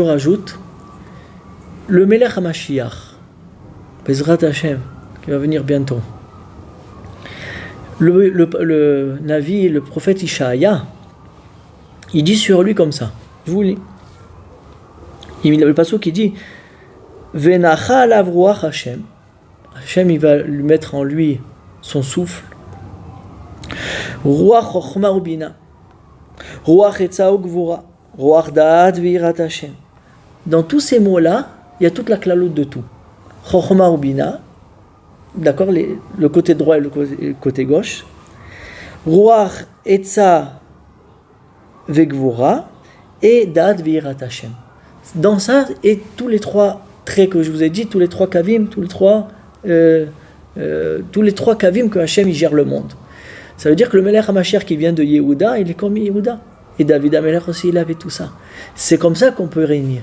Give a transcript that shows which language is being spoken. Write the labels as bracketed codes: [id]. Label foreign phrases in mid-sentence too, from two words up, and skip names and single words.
[fr] rajoute le [he] מלך המשיח, בעזרת השם, [fr] qui va venir bientôt. Le Navi, le prophète Ishaïa, il dit sur lui comme ça. Je vous lis. Il y a le passage qui dit [he] ונחה עליו רוח השם. [fr] Hashem, il va lui mettre en lui son souffle. [he] רוח חכמה ובינה. רוח עצה וגבורה. רוח דעת ויראת השם. [fr] Dans tous ces mots-là, il y a toute la klalout de tout. [he] חכמה ובינה, [fr] d'accord, le côté droit et le côté gauche. [he] רוח עצה וגבורה et דעת ויראת השם. [fr] Dans ça, et tous les trois traits que je vous ai dit, tous les trois kavim, tous les trois kavim que Hachem il gère le monde. Ça veut dire que le [he] מלך המשיח [fr] qui vient de Yehuda, il est comme Yehuda. Et David HaMelech aussi, il avait tout ça. C'est comme ça qu'on peut régner.